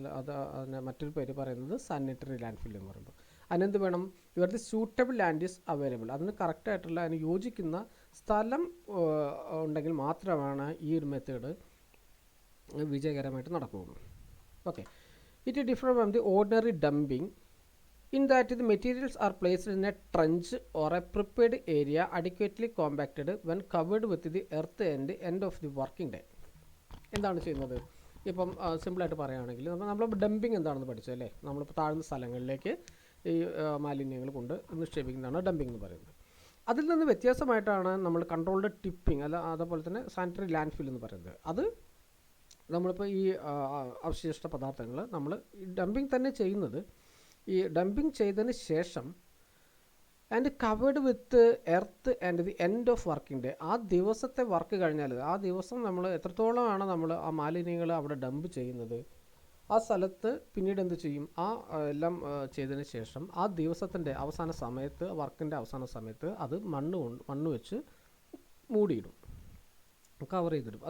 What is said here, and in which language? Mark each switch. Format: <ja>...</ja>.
<ml>അതിന് മറ്റൊരു പേര് പറയുന്നത് സാനിറ്ററി ലാൻഡ് ഫിൽ എന്ന് പറയുമ്പോൾ. അതിനെന്ത് വേണം?</ml> <en>ഇവർ the suitable land is available.</en> <ml>അതിന് കറക്റ്റായിട്ടുള്ള അതിന് യോജിക്കുന്ന സ്ഥലം ഉണ്ടെങ്കിൽ മാത്രമാണ് ഈ ഒരു മെത്തേഡ് വിജയകരമായിട്ട് നടക്കുകയുള്ളൂ. Okay,</ml> <en>It is different from the ordinary dumping in that the materials are placed in a trench or a prepared area adequately compacted when covered with the earth and end of the working day.</en> <ml>എന്താണ് ചെയ്യുന്നത്? ഇപ്പം സിമ്പിളായിട്ട് പറയുകയാണെങ്കിൽ നമ്മൾ dumping എന്താണെന്ന് പഠിച്ചു അല്ലേ? നമ്മളിപ്പോൾ താഴ്ന്ന സ്ഥലങ്ങളിലേക്ക് ഈ മാലിന്യങ്ങൾ കൊണ്ട് നിക്ഷേപിക്കുന്നതാണ് ഡംപിങ് എന്ന് പറയുന്നത്. അതിൽ നിന്ന് വ്യത്യാസമായിട്ടാണ് നമ്മൾ കൺട്രോൾഡ് ടിപ്പിംഗ് അതുപോലെ തന്നെ സാനിറ്ററി ലാൻഡ് ഫിൽ എന്ന് പറയുന്നത്. അത് നമ്മളിപ്പോൾ ഈ അവശിഷ്ട പദാർത്ഥങ്ങൾ നമ്മൾ ഡംപിങ് തന്നെ ചെയ്യുന്നത്, ഈ ഡംപിങ് ചെയ്തതിന് ശേഷം</ml> <en>and covered with earth and the end of working day,</en> <ml>ആ ദിവസത്തെ വർക്ക് കഴിഞ്ഞാൽ ആ ദിവസം നമ്മൾ എത്രത്തോളമാണ് നമ്മൾ ആ മാലിന്യങ്ങൾ അവിടെ ഡംപ് ചെയ്യുന്നത്, ആ സ്ഥലത്ത് പിന്നീട് എന്ത് ചെയ്യും, ആ എല്ലാം ചെയ്തതിന് ശേഷം ആ ദിവസത്തിൻ്റെ അവസാന സമയത്ത്, വർക്കിൻ്റെ അവസാന സമയത്ത് അത് മണ്ണ് വെച്ച് മൂടിയിടും, കവർ ചെയ്തിടും.</ml>